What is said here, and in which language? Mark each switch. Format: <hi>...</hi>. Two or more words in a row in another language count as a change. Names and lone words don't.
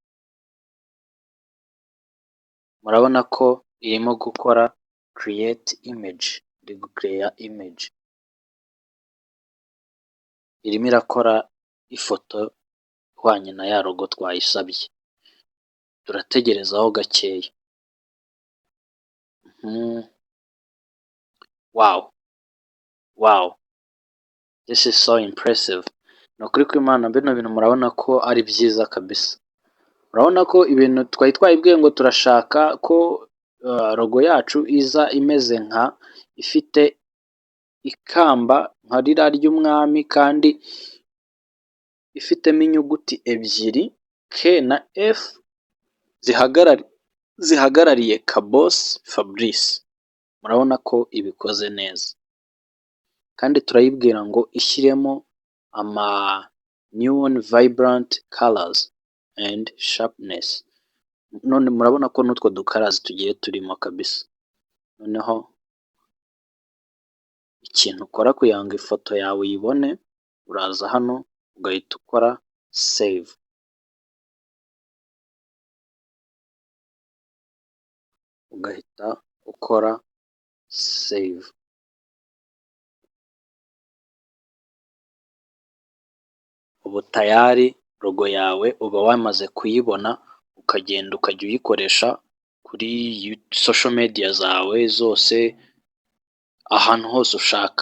<rw>Murabona ko irimo gukora</rw> <en>create image,</en> <rw>iri</rw> <en>gucreate image,</en> <rw>irimo irakora ifoto ihwanye na ya logo twayisabye. Turategerezaho gakeya.</rw> <en>Wow, this is so impressive.</en> <rw>Ni ukuri kw'Imana bino bintu murabona ko ari byiza kabisa. Murabona ko ibintu twari twayibwiye ngo turashaka ko logo yacu iza imeze nka ifite ikamba nka rira ry'umwami, kandi ifitemo inyuguti ebyiri K na F zihagarariye Kaboss Fabrice. Murabona ko ibikoze neza, kandi turayibwira ngo ishyiremo ama</rw> <en>new vibrant colors and sharpness.</en> <rw>None murabona ko n'utwo dukarazi tugiye turimo kabisa. Noneho ikintu ukora kugira ngo ifoto yawe uyibone, uraza hano ugahita ukora save. Ubu tayari logo yawe uba wamaze kuyibona, ukagenda ukajya uyikoresha kuri</rw> <en>social media</en> <rw>zawe zose, ahantu hose ushaka.</rw>